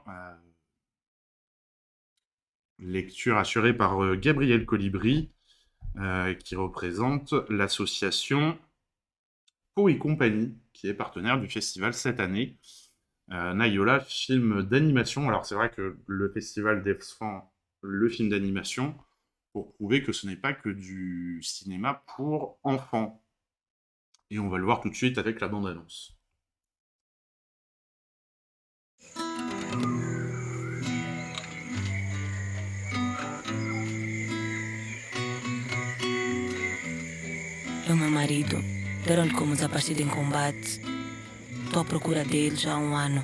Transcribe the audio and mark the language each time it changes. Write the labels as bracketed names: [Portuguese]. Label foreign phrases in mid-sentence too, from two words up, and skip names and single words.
[French] Lecture assurée par Gabriel Colibri, qui représente l'association Pau et Compagnie, qui est partenaire du festival cette année. Nayola, film d'animation. Alors c'est vrai que le festival défend le film d'animation pour prouver que ce n'est pas que du cinéma pour enfants. Et on va le voir tout de suite avec la bande-annonce. [Portuguese] É o meu marido. Deram-lhe como desaparecido em combate. Estou à procura dele já há um ano.